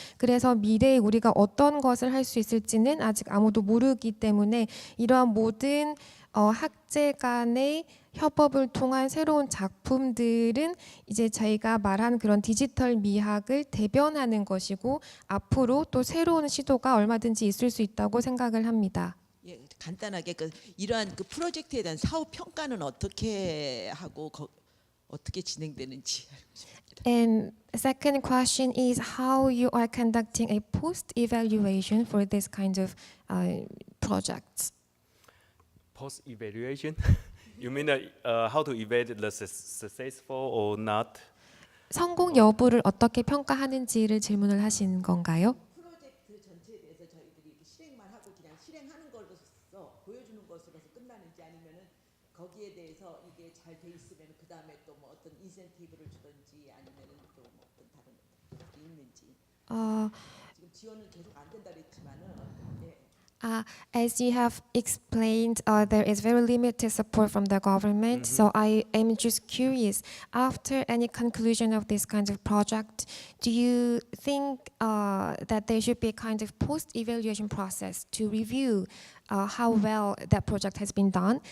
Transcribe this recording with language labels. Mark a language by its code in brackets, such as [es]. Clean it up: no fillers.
[ko] 그래서 미래에 우리가 어떤 것을 할 수 있을지는 아직 아무도 모르기 때문에 이러한 모든 학제 간의 협업을 통한 새로운 작품들은 이제 저희가 말한 그런 디지털 미학을 대변하는 것이고 앞으로 또 새로운 시도가 얼마든지 있을 수 있다고 생각을 합니다. 예, 간단하게 이러한 그 프로젝트에 대한 사후 평가는 어떻게 하고 어떻게 진행되는지 알고 싶습니다. [en] And second question is how you are conducting a post-evaluation for this kind of projects. Post evaluation. You mean how to evaluate the successful or not? [ko] 성공 여부를 어떻게 평가하는지를 질문을 하신 건가요? 프로젝트 전체에 대해서 저희들이 이렇게 실행만 하고 그냥 실행하는 걸로서 보여주는 것으로서 끝나는지 아니면은 거기에 대해서 이게 잘 돼 있으면 그 다음에 또 뭐 어떤 인센티브를 주든지 아니면은 또 뭐 어떤 다른 것들이 있는지 지금 지원은 계속 안 된다 그랬지만은 예. [en] As you have explained, there is very limited support from the government. So I am just curious, after any conclusion of this kind of project, do you think that there should be a kind of post-evaluation process to review how well that project has been done?